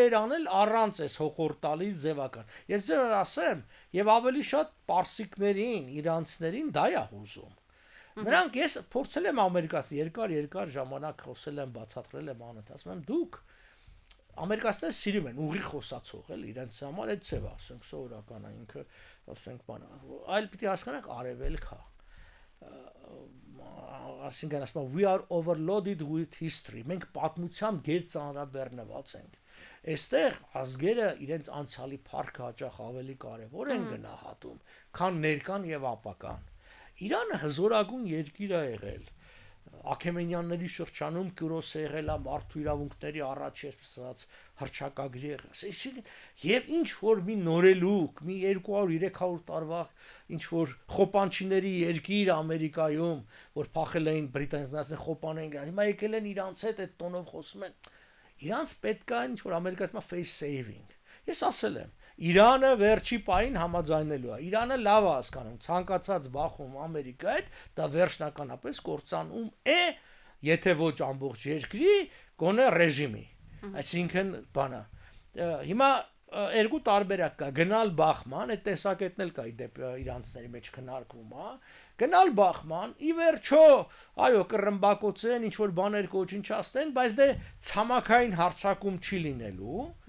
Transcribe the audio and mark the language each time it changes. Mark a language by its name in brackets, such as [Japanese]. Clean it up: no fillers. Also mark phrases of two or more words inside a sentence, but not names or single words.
[Armenian] է անել առանց այս հոխորտալի ձևական։ Ես ձեզ ասեմ, եւ ավելի շատ պարսիկներին, իրանցիներին դա է հուզում։ Նրանք ես փորձել եմ ամերիկացի երկար ժամանակ խոսել եմ, բացատրել եմ անընդհատ, ասում եմ դուք ամերիկացիները սիրում են ուղիղ խոսացող, էլ իրենց համար այդ ձև ասենք սովորական է ինքը, ասենք բան, այլ պիտի հասկանաք արևելք է։ Այսինքն ասում [English] we are overloaded with history, [Armenian] մենք պատմությամբ գերծանրաբեռնված ենք։ Այստեղ ազգերը իրենց անցյալի փառքը հաճախ ավելի կարևոր են գնահատում, քան ներկան եւ ապական։ Իրանը հզորագույն երկիր է եղել։ Աքեմենյանների շրջանում Կյուրոս է եղել մարդու իրավունքների առաջ, այսպես ասած, հռչակագրի եղել։ Եվ ինչ որ մի նորելուկ, մի 200-300 տարվա ինչ որ խոպանչիների երկիր Ամերիկայում, որ փախել էին բրիտանացիները խոպան էին գնել, հիմա եկել են իրանց հետ այդ տոնով խոսում են։ Իրանց պետք է ինչ որ ամերիկացիમાં [English] face saving։ [Armenian] Ես ասել եմ, Իրանը վերջի պահին համաձայնելու է։ Իրանը լավ է հասկանում, ցանկացած բախում Ամերիկայի հետ, դա վերջնականապես կործանում է, եթե ոչ ամբողջ երկրի, գոնե ռեժիմի։ Այսինքն բանը։ Հիմա երկու տարբերակ կա գնալ բախման այդ տեսակետն էլ կա իդեպ իրանցների մեջ քննարկվում է գնալ բախման ի վերջո այո կռմբակոծեն ինչ որ բաներ կոչնչացնեն բայց դե ցամաքային հարցակում չի լինելու